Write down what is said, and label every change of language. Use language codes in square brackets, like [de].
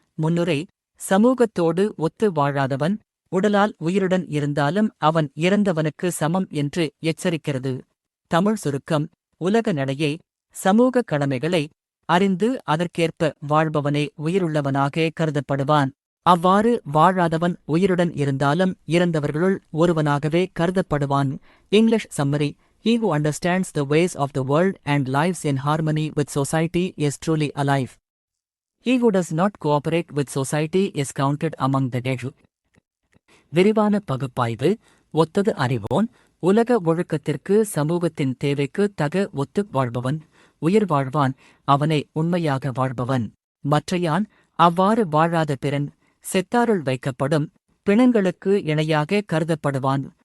[ta] முன்னுரை: சமூகத்தோடு ஒத்து வாழாதவன் உடலால் உயிருடன் இருந்தாலும் அவன் இறந்தவனுக்கு சமம் என்று எச்சரிக்கிறது. தமிழ் சுருக்கம்: உலக நடையை, சமூக கடமைகளை அறிந்து அதற்கேற்ப வாழ்பவனே உயிருள்ளவனாக கருதப்படுவான். அவ்வாறு வாழாதவன் உயிருடன் இருந்தாலும் இறந்தவர்களுள் ஒருவனாகவே கருதப்படுவான். [en] English summary: He who understands the ways of the world and lives in harmony with society is truly alive. He who does not cooperate with society is counted among the dead. [ta] விரிவான பகுப்பாய்வு: ஒத்தது அறிவோன், உலக ஒழுக்கத்திற்கு சமூகத்தின் தேவைக்கு தக ஒத்து வாழ்பவன், உயிர் வாழ்வான், அவனை உண்மையாக வாழ்பவன். மற்றையான், அவ்வாறு வாழாத பிறன், செத்தாருள் வைக்கப்படும், பிணங்களுக்கு இணையாக கருதப்படுவான்.